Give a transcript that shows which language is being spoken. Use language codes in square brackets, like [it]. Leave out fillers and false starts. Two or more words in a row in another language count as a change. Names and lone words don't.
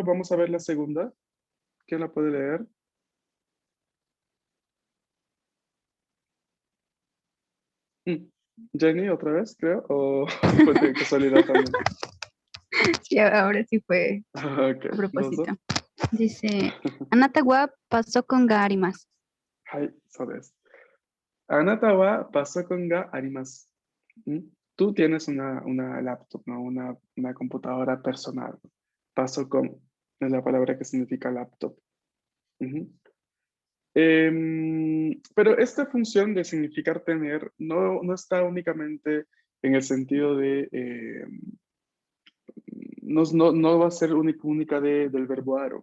[es] Vamos a ver la segunda. ¿Quién la puede leer? Jenny, otra vez, creo, o fue de casualidad también. Sí, ahora sí fue Ok, a propósito. [ja] どうぞ。 Dice, あなたはパソコンがあります. はい、そうです。あなたはパソコンがあります。 [es] Tú tienes una laptop, ¿no? Una computadora personal. Pasocon es la palabra que significa laptop. Ujú. Pero esta función de significar tener no está únicamente en el sentido de, no va a ser única del verbo aro.